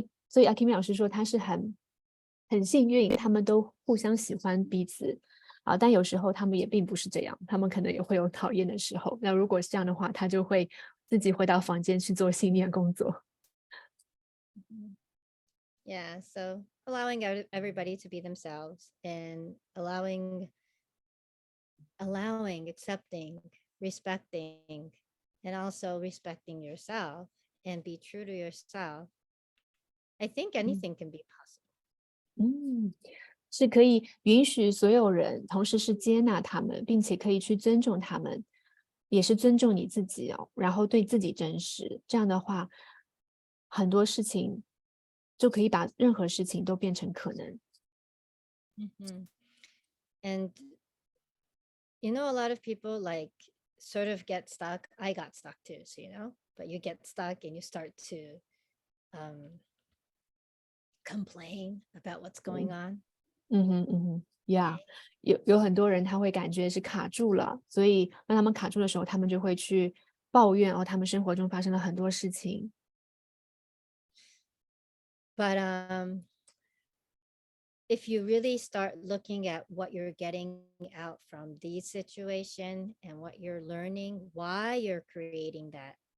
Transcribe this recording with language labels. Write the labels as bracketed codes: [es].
[zh] 所以阿 Kimi 老师说他是很幸运，他们都互相喜欢彼此但有时候他们也并不是这样，他们可能也会有讨厌的时候。那如果是这样的话，他就会自己回到房间去做信念工作。 [en] Yeah, so allowing everybody to be themselves and allowing, accepting, respecting, and also respecting yourself and be true to yourself. I think anything can be possible. [zh] 是可以允许所有人，同时是接纳他们，并且可以去尊重他们，也是尊重你自己然后对自己真实。这样的话，很多事情就可以把任何事情都变成可能。 [en] And a lot of people like sort of get stuck. I got stuck too, so but you get stuck and you start to complain about what's going on. [zh] Yeah， 有很多人他会感觉是卡住了，所以当他们卡住的时候，他们就会去抱怨他们生活中发生了很多事情。 [en] But if you really start looking at what you're getting out from these situation and what you're learning, why you're creating that